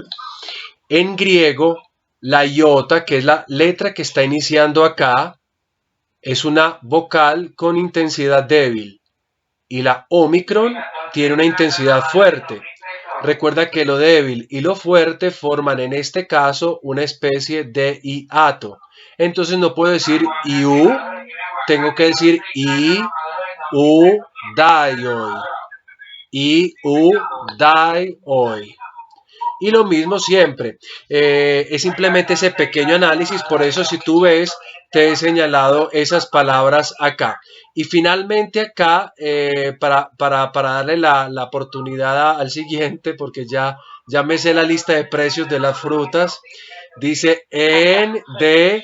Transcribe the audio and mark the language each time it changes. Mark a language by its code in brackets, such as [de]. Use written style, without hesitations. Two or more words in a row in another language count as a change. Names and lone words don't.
[es] En griego, la iota, que es la letra que está iniciando acá, es una vocal con intensidad débil y la omicron tiene una intensidad fuerte. Recuerda que lo débil y lo fuerte forman en este caso una especie de hiato. Entonces no puedo decir iu, tengo que decir i, u, dai hoy. I, u, dai hoy. Y lo mismo siempre, es simplemente ese pequeño análisis, por eso si tú ves, te he señalado esas palabras acá. Y finalmente acá, para darle la oportunidad al siguiente, porque ya me sé la lista de precios de las frutas, dice en, de,